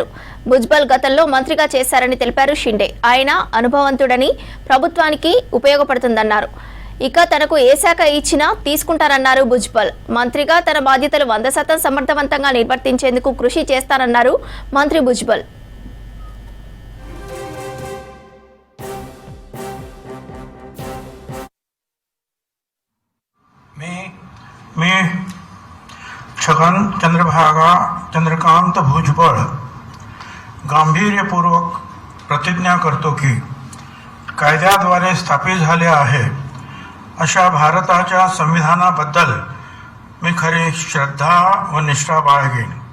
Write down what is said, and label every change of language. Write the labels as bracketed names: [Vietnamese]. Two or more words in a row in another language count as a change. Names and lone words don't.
[Telugu] భుజ్బల్ గతంలో మంత్రిగా చేశారని తెలిపారు షిండే. ఆయన అనుభవవంతుడని, ప్రభుత్వానికి ఉపయోగపడుతుందన్నారు. ఇక తనకు ఏ శాఖ ఇచ్చినా తీసుకుంటారన్నారు భుజ్బల్. మంత్రిగా తన బాధ్యతలు 100% సమర్థవంతంగా నిర్వర్తించేందుకు కృషి చేస్తానన్నారు మంత్రి భుజ్బల్. [Marathi] मी छगन चंद्रकांत भुजबळ गांभीर्यपूर्वक प्रतिज्ञा करतो की कायद्याद्वारे स्थापित झाले आहे अशा भारताच्या संविधानाबद्दल मी खरी श्रद्धा व निष्ठा बाळगेन.